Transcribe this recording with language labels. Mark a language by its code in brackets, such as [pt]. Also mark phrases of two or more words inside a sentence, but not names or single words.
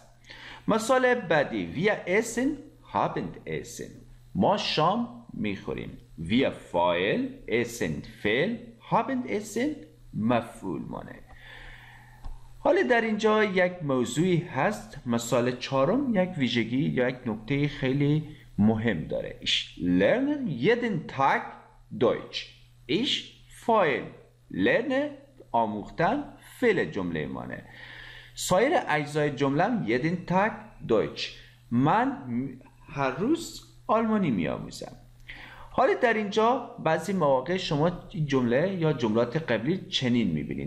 [fa] مثال بعدی [de] Wir essen Abendessen، [fa] ما شام میخوریم. Wir فاعل، essen فعل، Abendessen مفعول مانه. حالا در اینجا یک موضوعی هست. مثال چهارم یک ویژگی یا یک نکته خیلی مهم داره. [de] Ich lerne jeden Tag Deutsch. [fa] Ich فاعل، lerne آموختن فعل جمله مانه. سایر اجزای جمله [de] jeden Tag Deutsch، [fa] من هر روز آلمانی میآموزم. حالا در اینجا بعضی مواقع شما جمله یا جملات قبلی چنین میبینید.